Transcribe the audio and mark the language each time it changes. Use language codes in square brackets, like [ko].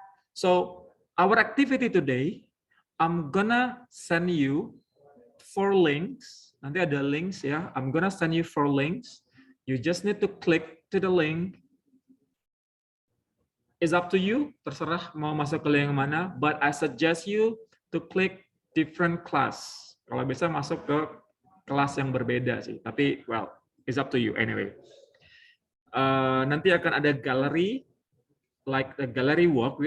[en] So our activity today, I'm gonna send you 4 links. [id] Nanti ada links ya. [en] I'm gonna send you 4 links. You just need to click to the link. It's up to you. [id] Terserah mau masuk ke link yang mana. [en] But I suggest you to click different class. [id] Kalau bisa masuk ke kelas yang berbeda sih. Tapi [en] well, it's up to you anyway. [id] Nanti akan ada [en] gallery, like the gallery walk.